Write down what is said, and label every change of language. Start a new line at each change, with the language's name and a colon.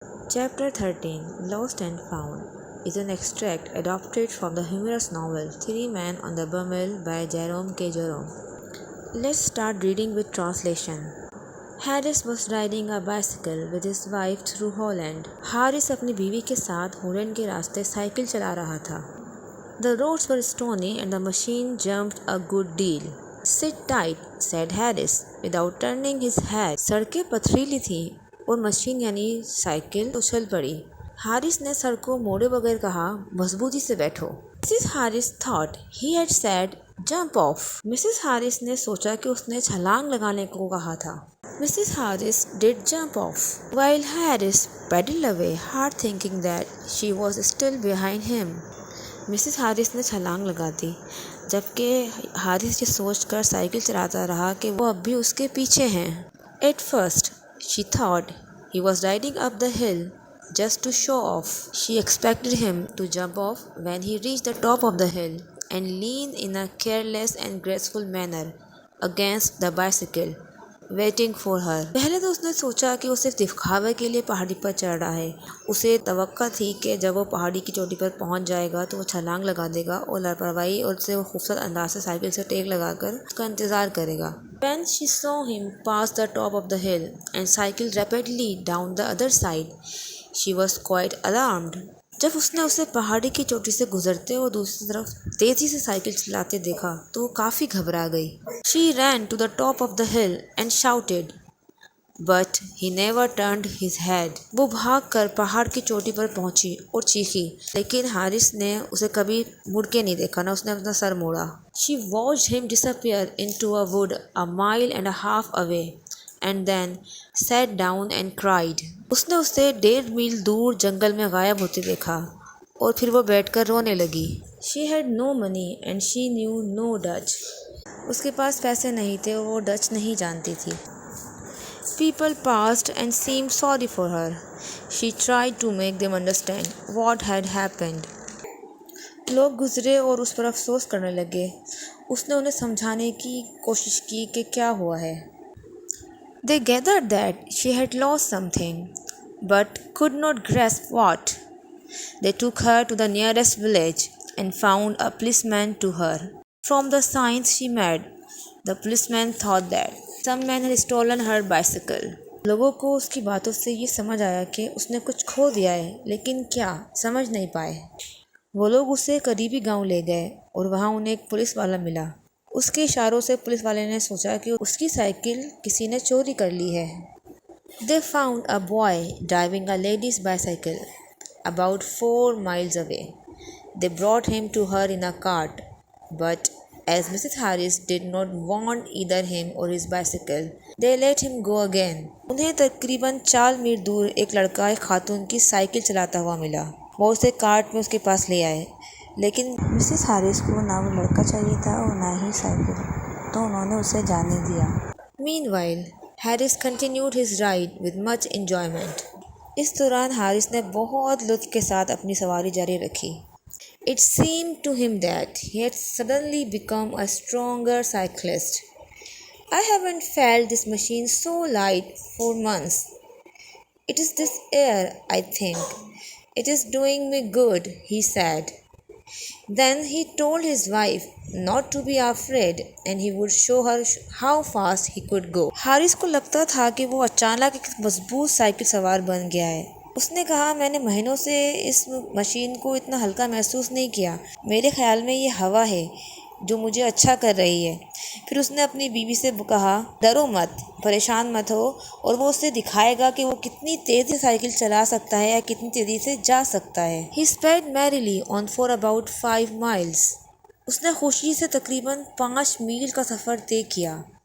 English: Chapter 13 Lost and Found is an extract adapted from the humorous novel Three Men on the Bummel by Jerome K. Jerome. Let's start reading with translation. Harris was riding a bicycle with his wife through Holland.
Hindi: Haris अपनी बीवी के साथ Holland के रास्ते cycle चला रहा था.
English: The roads were stony and the machine jumped a good deal. Sit tight, said Harris, without turning his head.
Hindi: सड़कें पथरीली थीं और मशीन यानी साइकिल उछल पड़ी. हारिस ने सर को मोड़े बगैर कहा, मजबूती से बैठो.
English: Mrs Harris thought he had said jump off.
Hindi: Mrs Haris ने सोचा कि उसने छलांग लगाने को कहा था.
English: Mrs. Harris did jump off, while Harris pedaled away, hard thinking that she was still behind him.
Hindi: Mrs Haris ने छलांग लगा दी, जबकि हारिस ये सोचकर साइकिल चलाता रहा कि वो अब भी उसके पीछे हैं.
English: At first, she thought he was riding up the hill just to show off. She expected him to jump off when he reached the top of the hill and lean in a careless and graceful manner against the bicycle, waiting for her.
Hindi: पहले तो उसने सोचा कि वो सिर्फ दिखावे के लिए पहाड़ी पर चढ़ रहा है. उसे तवक्का थी कि जब वो पहाड़ी की चोटी पर पहुंच जाएगा तो वो छलांग लगा देगा और लापरवाही और उससे वो खूबसूरत अंदाज से साइकिल से टेक लगाकर उसका इंतज़ार करेगा.
English: When she saw him pass the top of the hill and cycle rapidly down the other side, she was quite alarmed.
Hindi: जब उसने उसे पहाड़ी की चोटी से गुजरते और दूसरी तरफ तेजी से साइकिल चलाते देखा तो वो काफ़ी घबरा गई.
English: She ran to the top of the hill and shouted, but he never turned his head.
Hindi: वो भागकर पहाड़ की चोटी पर पहुंची और चीखी, लेकिन हारिस ने उसे कभी मुड़ के नहीं देखा, ना उसने अपना सर मोड़ा.
English: She watched him disappear into a wood a mile and a half away, and then sat down and cried.
Hindi: उसने उसे 1.5 मील दूर जंगल में गायब होते देखा और फिर वो बैठकर रोने लगी.
English: She had no money and she knew no Dutch.
Hindi: उसके पास पैसे नहीं थे और वो डच नहीं जानती थी.
English: People passed and seemed sorry for her. She tried to make them understand what had happened.
Hindi: लोग गुजरे और उस पर अफसोस करने लगे. उसने उन्हें समझाने की कोशिश की कि क्या हुआ है.
English: They gathered that she had lost something, but could not grasp what. They took her to the nearest village and found a policeman to her. From the signs she made, the policeman thought that some man had stolen her bicycle.
Hindi: लोगों को उसकी बातों से ये समझ आया कि उसने कुछ खो दिया है, लेकिन क्या समझ नहीं पाए. वो लोग उसे करीबी गांव ले गए और वहां उन्हें एक पुलिस वाला मिला. उसके इशारों से पुलिस वाले ने सोचा कि उसकी साइकिल किसी ने चोरी कर ली है.
English: They found a boy driving a lady's bicycle about 4 miles away. They brought him to her in a cart, but as Mrs. Harris did not want either him or his bicycle, they let him go again.
Hindi: उन्हें तकरीबन 4 मील दूर एक लड़का एक खातून की cycle चलाता हुआ मिला. वो उसे कार्ट में उसके पास ले आए, लेकिन मिसेस हारिस को ना वो लड़का चाहिए था और ना ही साइकिल, तो उन्होंने उसे जाने दिया.
English: Meanwhile, Harris continued his ride with much enjoyment.
Hindi: इस दौरान हारिस ने बहुत लुत्फ के साथ अपनी सवारी जारी रखी.
English: It seemed to him that he had suddenly become a stronger cyclist. I haven't felt this machine so light for months. It is this air, I think. It is doing me good, he said. Then he told his wife not to be afraid and he would show her how fast he could go.
Hindi: Haris को लगता था कि वो अचानक एक मजबूत cycle सवार बन गया है. उसने कहा, मैंने महीनों से इस मशीन को इतना हल्का महसूस नहीं किया. मेरे ख्याल में ये हवा है जो मुझे अच्छा कर रही है. फिर उसने अपनी बीवी से कहा, डरो मत, परेशान मत हो, और वो उसे दिखाएगा कि वो कितनी तेज़ी से साइकिल चला सकता है या कितनी तेज़ी से जा सकता है.
English: He sped merrily on for about 5 miles.
Hindi: उसने खुशी से तकरीबन 5 मील का सफ़र तय किया.